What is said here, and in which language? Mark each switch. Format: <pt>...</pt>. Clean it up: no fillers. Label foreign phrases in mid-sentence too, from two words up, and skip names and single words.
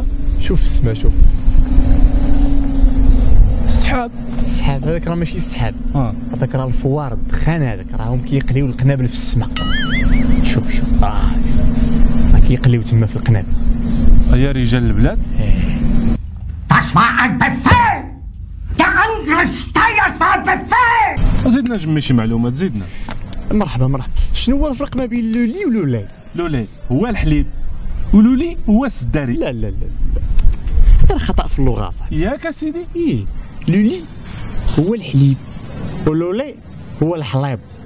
<ar>شوف السما، شوف السحاب. السحاب هذاك راه ماشي السحاب، هذاك راه الفوار الدخان، هذاك راهم كيقليو القنابل في السماء. شوف راه كيقليو تما في القنابل. هيا رجال البلاد.</ar> <de>Das war ein Befehl! Der Angriff Steiners war ein Befehl!</de> <ar>زيدنا جمي شي معلومات، زيدنا. مرحبا. شنو هو الفرق ما بين لولي ولولاي؟ لولاي هو الحليب ولولي هو السداري. لا هذا خطأ في اللغة صاحبي. ياك اسيدي؟ لولي هو الحليب ولولاي هو الحليب.</ar>